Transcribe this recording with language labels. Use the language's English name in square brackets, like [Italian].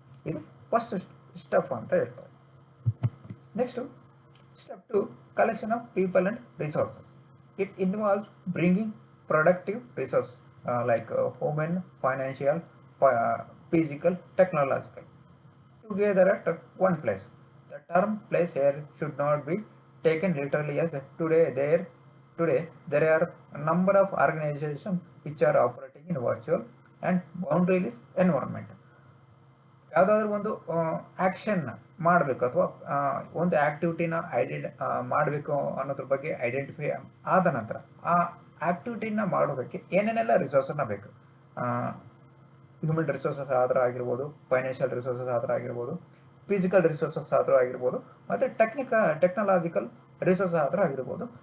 [Kannada] ಇದು first step ಅಂತ ಹೇಳ್ತಾರೆ. [English] Next step 2, collection of people and resources. It involves bringing productive resource like human, financial, physical, technological together at one place. The term place here should not be taken literally, as today there are a number of organizations which are operating in virtual and boundaryless environment. [Kannada] ಯಾವುದಾದ್ರೂ ಒಂದು ಆ್ಯಕ್ಷನ್ನ ಮಾಡಬೇಕು ಅಥವಾ ಒಂದು ಆ್ಯಕ್ಟಿವಿಟಿನ ಮಾಡಬೇಕು ಅನ್ನೋದ್ರ ಬಗ್ಗೆ identify ಆದ ನಂತರ ಆ ಆ್ಯಕ್ಟಿವಿಟಿನ ಮಾಡೋದಕ್ಕೆ ಏನೇನೆಲ್ಲ ರಿಸೋರ್ಸನ್ನ ಬೇಕು, ಹ್ಯೂಮನ್ ರಿಸೋರ್ಸಸ್ ಆದರೂ ಆಗಿರ್ಬೋದು, ಫೈನಾನ್ಷಿಯಲ್ ರಿಸೋರ್ಸಸ್ ಆದರೂ ಆಗಿರ್ಬೋದು, ಫಿಸಿಕಲ್ ರಿಸೋರ್ಸಸ್ ಆದರೂ ಆಗಿರ್ಬೋದು, ಮತ್ತು ಟೆಕ್ನಾಲಜಿಕಲ್ ರಿಸೋರ್ಸಸ್ ಆದರೂ ಆಗಿರ್ಬೋದು.